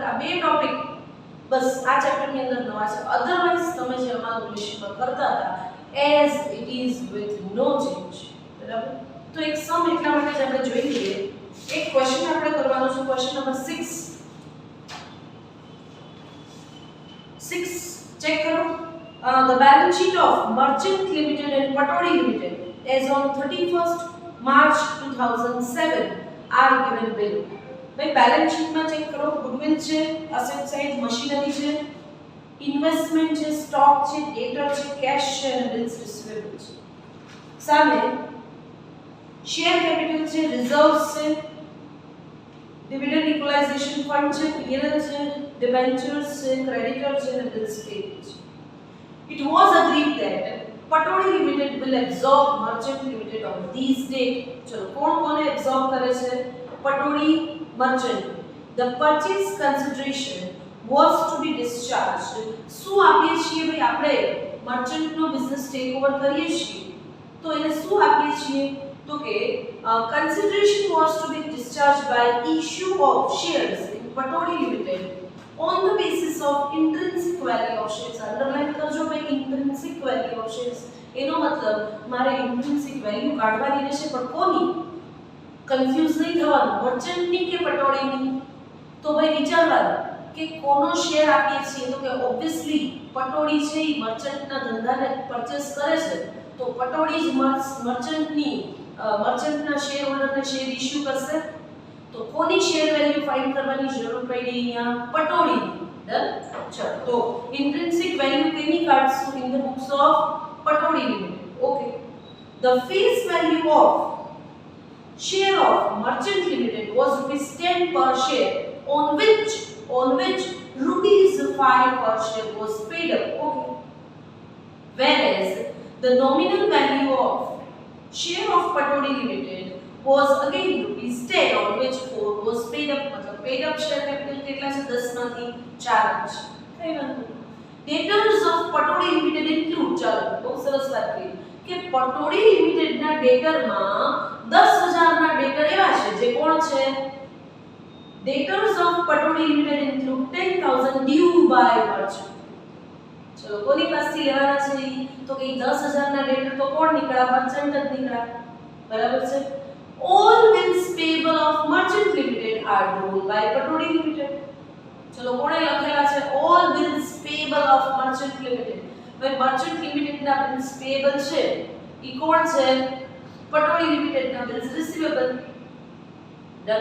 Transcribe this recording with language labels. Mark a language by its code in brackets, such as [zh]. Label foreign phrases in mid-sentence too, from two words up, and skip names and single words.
[gu] આ બે ટોપિક બસ આ ચેપ્ટરની અંદર નવા છે. અધરવાઇઝ તમે જે અમારું વિષયમાં કરતા હતા [en] as it is with no change [gu] બરાબર. તો એક સમ એટલા માટે જ આપણે જોઈ લઈએ. એક ક્વેશ્ચન આપણે કરવાનો છે ક્વેશ્ચન નંબર 6 [hi] चेक करो. [en] The balance sheet of Merchant Limited and Patodi Limited as on 31st March 2007 are given below. [hi] भाई बैलेंस शीट में चेक करो [gu] गुडविल છે [en] asset side [gu] મશીનરી છે ઇન્વેસ્ટમેન્ટ છે સ્ટોક છે ડેટર છે કેશ છે અને [en] bills receivable [gu] છે. સામે [en] share capital [gu] છે રિઝર્વ્સ છે [en] dividend equalization fund [gu] છે પીએલ છે debentures છે ક્રેડિટર છે અને [en] bills paid [gu] છે. [en] It was agreed that Patodi Limited will absorb Merchant Limited on these date. [gu] ચલો કોણ કોને એબ્સોર્બ કરે છે? Patodi Merchant. [en] The purchase consideration was to be discharged. [gu] શું આપીએ છીએ ભાઈ આપણે મર્ચન્ટ નો બિઝનેસ [en] take over [gu] કરીએ છીએ તો એને શું આપીએ છીએ તો કે [en] consideration was to be discharged by issue of shares in Patodi Limited on the basis of intrinsic value of shares. Underline [gu] કરજો ભાઈ [en] intrinsic value of shares. [gu] એનો મતલબ મારે [en] intrinsic value [gu] કાઢવાની રહેશે, પણ કોની? કન્ફ્યુઝ નહીં થવાનું, મર્ચન્ટની કે પટોળીની. તો ભાઈ વિચારવાનું કે કોનો શેર આપીએ છીએ, તો કે ઓબ્વિયસલી પટોળી છે એ મર્ચન્ટના ધંધાને પરચેસ કરે છે, તો પટોળી જ મર્ચન્ટના શેર હોલ્ડરને શેર ઇશ્યુ કરશે. તો કોની શેર વેલ્યુ ફાઇન્ડ કરવાની જરૂર પડી? અહીંયા પટોળીની. ડન. ચલો, તો [en] intrinsic value [gu] કેની કાઢશું? [en] In the books of Patodi Limited. Okay. The face value of share of merchant limited was rupees 10 per share, on which rupees 5 per share was paid up. Okay. Whereas the nominal value of share of Patodi limited was again rupees 10, on which 4 was paid up. [gu] मतलब [en] paid up share capital [gu] કેટલા છે? 10 માંથી 4 છે. કઈ વાંધો નહીં. [en] Debtors of Patodi limited include, [gu] ચાલો બહુ સરસ વાત કરી કે પટોળી લિમિટેડના ડેટરમાં 10000 ના ડેટર એવા છે જે કોણ છે? [en] Debtors of Patodi limited include 10000 due by merchant. [gu] ચલો કોની પાસેથી લેવાના છે? તો કે 10000 ના ડેટર તો કોણ નીકળ્યા? મર્ચન્ટ જ નીકળ્યા. બરાબર છે. [en] All bills payable of merchant limited are drawn by Patodi limited. [gu] ચલો કોણે લખેલા છે? [en] All bills payable of merchant limited. [gu] ભાઈ મર્ચન્ટ લિમિટેડના [en] bills payable [gu] છે ઈ કોણ છે? પટોળી લિમિટેડના [en] bills receivable. [gu] ડન.